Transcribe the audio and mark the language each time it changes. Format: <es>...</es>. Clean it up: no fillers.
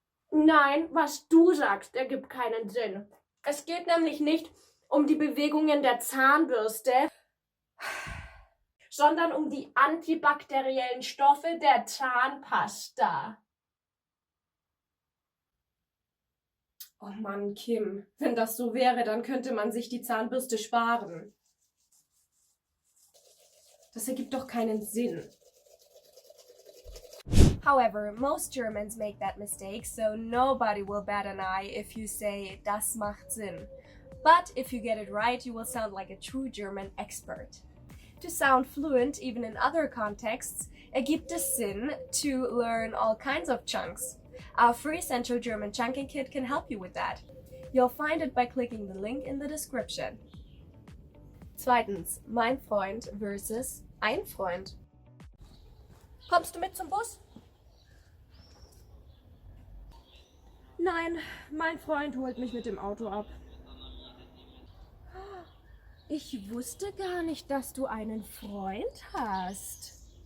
<de>Nein, was du sagst, ergibt keinen Sinn. Es geht nämlich nicht um die Bewegungen der Zahnbürste, sondern um die antibakteriellen Stoffe der Zahnpasta. Oh Mann, Kim, wenn das so wäre, dann könnte man sich die Zahnbürste sparen. Das ergibt doch keinen Sinn.</de> <en>However, most Germans make that mistake, so nobody will bat an eye if you say</en> <de>das macht Sinn.</de> <en>But if you get it right, you will sound like a true German expert. To sound fluent even in other contexts,</en> <de>ergibt es Sinn</de> <en>to learn all kinds of chunks. Our free Central German Chunking Kit can help you with that. You'll find it by clicking the link in the description.</en> <de>Zweitens, mein Freund versus ein Freund. Kommst du mit zum Bus? Nein, mein Freund holt mich mit dem Auto ab. Ich wusste gar nicht, dass du einen Freund hast.</de>